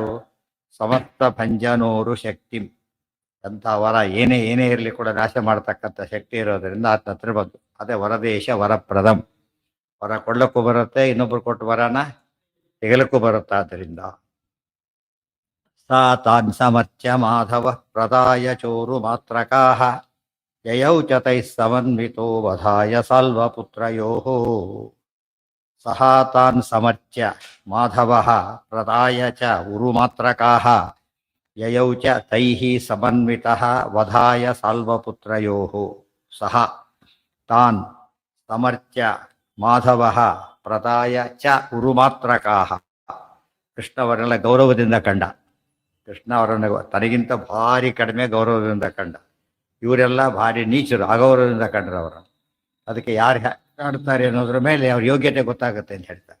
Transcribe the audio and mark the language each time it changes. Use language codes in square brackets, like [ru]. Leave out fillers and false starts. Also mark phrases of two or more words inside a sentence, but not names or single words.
[sa] ಸಮಸ್ತ ಭಂಜನೋರು ಶಕ್ತಿಂ, [kn] ಅಂಥ ವರ ಏನೇ ಇರಲಿ ಕೂಡ ನಾಶ ಮಾಡ್ತಕ್ಕಂಥ ಶಕ್ತಿ ಇರೋದರಿಂದ ಆತನ ಹತ್ರ ಬಂದು, ಅದೇ [sa] ವರದೇಶ ವರಪ್ರದಂ, [kn] ವರ ಕೊಡ್ಲಕ್ಕೂ ಬರುತ್ತೆ, ಇನ್ನೊಬ್ರು ಕೊಟ್ಟು ವರನ ತೆಗಲಕ್ಕೂ ಬರುತ್ತೆ. [sa] ಆದ್ದರಿಂದ ಸಾ ತಾನ್ ಸಮರ್ಚ್ಯ ಮಾಧವ ಪ್ರದಾಯ ಚೋರು ಮಾತ್ರಕಾಹ ಯಯೌ ಚ ತೈಃ ಸಮನ್ವಿತೋ ವಧಾಯ ಸಾಲ್ವಪುತ್ರಯೋಃ. ಸಹ ತಾನ್ ಸಮರ್ಚ್ಯ ಮಾಧವಃ ಪ್ರದಾಯ ಚ ಉರುಮಾತ್ರಕಾಃ ಯಯೌ ಚ ತೈಃ ಸಮನ್ವಿತಃ ವಧಾಯ ಸಾಲ್ವಪುತ್ರಯೋಃ. ಸಹ ತಾನ್ ಸಮರ್ಚ್ಯ ಮಾಧವಃ ಪ್ರದಾಯ ಚ ಉರುಮಾತ್ರಕಾಃ, [kn] ಕೃಷ್ಣ ಅವರೆಲ್ಲ ಗೌರವದಿಂದ ಕಂಡ. ಕೃಷ್ಣ ಅವರನ್ನು ತನಗಿಂತ ಭಾರಿ ಕಡಿಮೆ ಗೌರವದಿಂದ ಕಂಡ. ಇವರೆಲ್ಲ ಭಾರಿ ನೀಚರು, ಅಗೌರವದಿಂದ ಕಂಡ್ರು ಅವರು. ಅದಕ್ಕೆ ಯಾರು ಕಾಡ್ತಾರೆ ಅನ್ನೋದ್ರ ಮೇಲೆ ಅವ್ರ ಯೋಗ್ಯತೆ ಗೊತ್ತಾಗುತ್ತೆ ಅಂತ ಹೇಳ್ತಾರೆ.